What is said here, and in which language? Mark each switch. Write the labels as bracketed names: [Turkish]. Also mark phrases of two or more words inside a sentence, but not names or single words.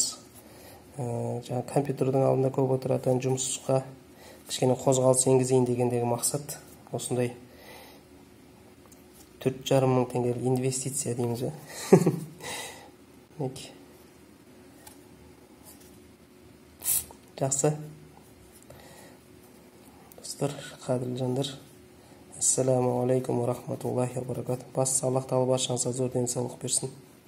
[Kazakh] Жаңа компьютердің алдында көп отыратын жұмысқа кішкене қозғалыс енгізейін дегендегі мақсат осындай 4,5 мың теңгелік инвестиция дейміз бе? Жақсы. Достар, қадірлі жандар. [Arabic] السلام عليكم ورحمة الله وبركاته. [Kazakh] Бас Аллах тағала баршаңызға зор денсаулық берсін.